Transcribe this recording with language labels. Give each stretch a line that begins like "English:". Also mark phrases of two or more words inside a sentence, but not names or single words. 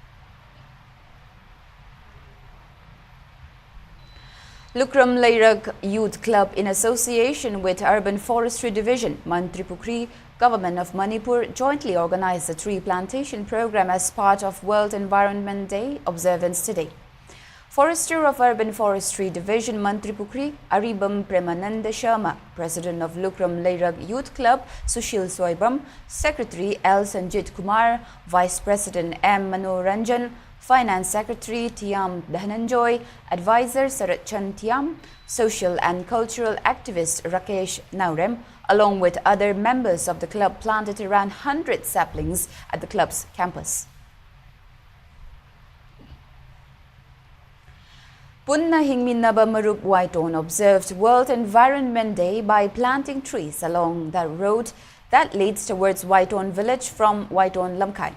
English: Lukram Leirag Youth Club, in association with Urban Forestry Division, Manipuri, Government of Manipur, jointly organized a tree plantation program as part of World Environment Day observance today. Forester of Urban Forestry Division, Manipuri, Aribam Premananda Sharma, President of Lukram Leirag Youth Club, Sushil Soibam, Secretary L. Sanjit Kumar, Vice President M. Manoranjan, Finance Secretary Tiam Dhananjoy, Advisor Sarat Chan Tiam, Social and Cultural Activist Rakesh Naurem, along with other members of the club, planted around 100 saplings at the club's campus. Punna Hingminaba Marup Waiton observed World Environment Day by planting trees along the road that leads towards Waiton village from Waiton Lamkai.